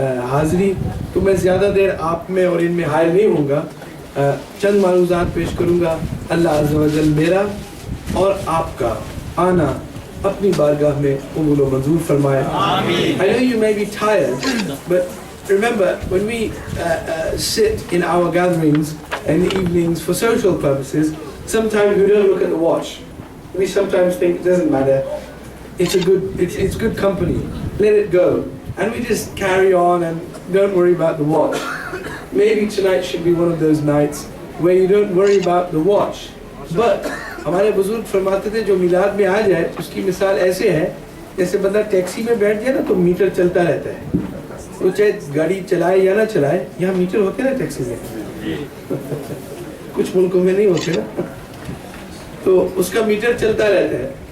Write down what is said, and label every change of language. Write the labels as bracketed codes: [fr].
[ur] حاضری۔ تو میں زیادہ دیر آپ میں اور ان میں حائل نہیں ہوں گا، چند معروضات پیش کروں گا۔ اللہ عز و جل میرا اور آپ کا آنا اپنی بارگاہ میں قبول و منظور فرمائے، آمین۔ [en] I know you may be tired, but remember when we sit in our gatherings in the evenings for social purposes, sometimes we don't look at the watch. We sometimes think it doesn't matter. It's good company. Let it go. And we just carry on and don't worry about the watch. maybe tonight should be one of those nights where you don't worry about the watch. But [ur] ہمارے بزرگ فرماتے تھے جو میلاد میں آ جائے اس کی مثال ایسے ہے جیسے بندہ ٹیکسی میں بیٹھ جائے نا تو میٹر چلتا رہتا ہے. وہ چاہے گاڑی چلائے یا نہ چلائے, یہاں میٹر ہوتے نا ٹیکسی میں, کچھ ملکوں میں نہیں ہوتے نا, تو اس کا میٹر چلتا رہتا ہے.